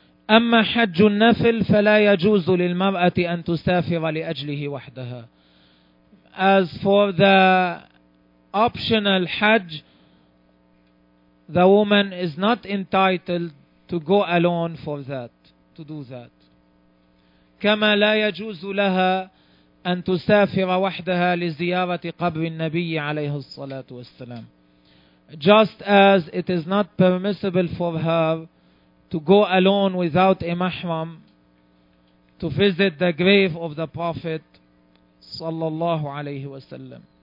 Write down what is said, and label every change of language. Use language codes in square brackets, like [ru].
[ar] أما حج النفل فلا يجوز للمرأة أن تسافر لأجله وحدها. [en] As for the optional Hajj, the woman is not entitled to go alone for that, to do that. [ar] كما لا يجوز لها أن تسافر وحدها لزيارة قبر النبي عليه الصلاة والسلام. [en] Just as it is not permissible for her to go alone without a mahram to visit the grave of the Prophet [ar] صلى الله عليه وسلم.